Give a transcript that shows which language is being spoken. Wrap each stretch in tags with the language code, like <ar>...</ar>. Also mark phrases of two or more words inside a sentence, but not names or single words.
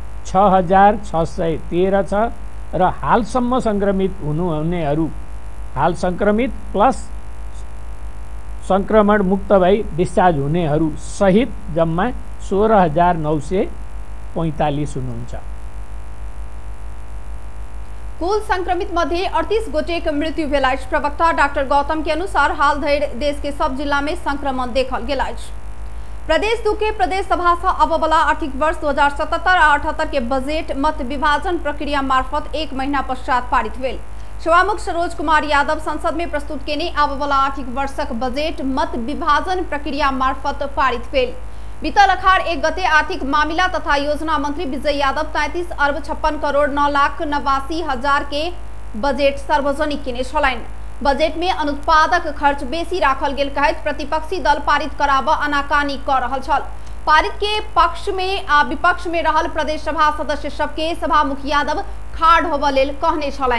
<ne>6613 छ र हालसम्म संक्रमित हुनुहुनेहरू हाल संक्रमित प्लस संक्रमण मुक्त भई डिस्चार्ज हुनेहरू सहित जम्मा 16945 हुनुहुन्छ।</ne> <mai>कुल संक्रमित मध्ये 38 गोटे मृत्यु भेल अछि। प्रवक्ता डाक्टर गौतम के अनुसार हाल धरि देश के सब जिला में संक्रमण देखल गेल अछि। प्रदेश 2 के प्रदेश सभा से अब वाला आर्थिक वर्ष 2077-78 के बजट मत विभाजन प्रक्रिया मार्फत 1 महीना पश्चात पारित भेल। सभामुख सरोज कुमार यादव संसद में प्रस्तुत केने अब वाला आर्थिक वर्षक बजट मत विभाजन प्रक्रिया मार्फत पारित भेल। बीतल अखाड़ 1 गते आर्थिक मामिला तथा योजना मंत्री विजय यादव 33 अरब 56 करोड़ 9 लाख 89 हजार के बजट सार्वजनिक केने छलैन। बजट में अनुत्पादक खर्च बेसी राखल गेल कहैत प्रतिपक्षी दल पारित कराब आनाकानी कर रहल छल। पारित के पक्ष में आ विपक्ष में रहल प्रदेश सभा सदस्य सबके सभामुख यादव खाड़ होबऽ लेल कहने छलैन।</mai>